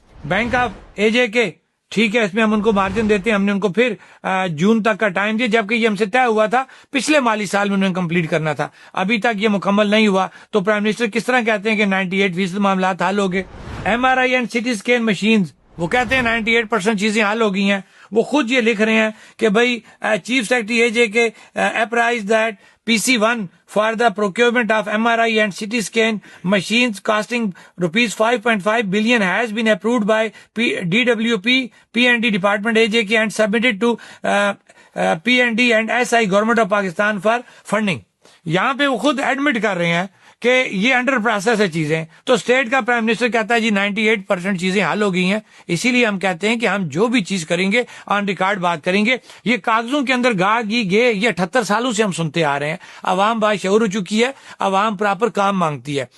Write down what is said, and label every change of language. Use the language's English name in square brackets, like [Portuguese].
[Urdu] Bank of AJ ٹھیک ہے, اس میں ہم ان کو مارجن دیتے ہیں, ہم نے ان کو پھر جون تک کا ٹائم دیا, جبکہ یہ ہم سے طے ہوا تھا پچھلے مالی سال میں انہوں نے کمپلیٹ کرنا تھا, ابھی تک یہ مکمل نہیں ہوا. تو پرائم منسٹر کس طرح کہتے ہیں کہ 98% معاملات حل ہو گئے. MRI and CT scan machines وہ کہتے ہیں 98% چیزیں حل ہو گئی ہیں. وہ خود یہ لکھ رہے ہیں کہ بھائی [English] Chief secretary AJ apprise that PC1 for the procurement of MRI and CT scan machines costing ₹5.5 billion has been approved by DWP, P&D Department AJ and submitted to P&D and SI Government of Pakistan for funding. [Urdu] یہاں پہ وہ خود admit کر رہے ہیں کہ یہ under process ہے چیزیں. تو اسٹیٹ کا پرائم منسٹر کہتا ہے جی 98% چیزیں حل ہو گئی ہیں. اسی لیے ہم کہتے ہیں کہ ہم جو بھی چیز کریں گے آن ریکارڈ بات کریں گے. یہ کاغذوں کے اندر گی گے یہ 78 سالوں سے ہم سنتے آ رہے ہیں. عوام باشعور ہو چکی ہے, عوام پراپر کام مانگتی ہے.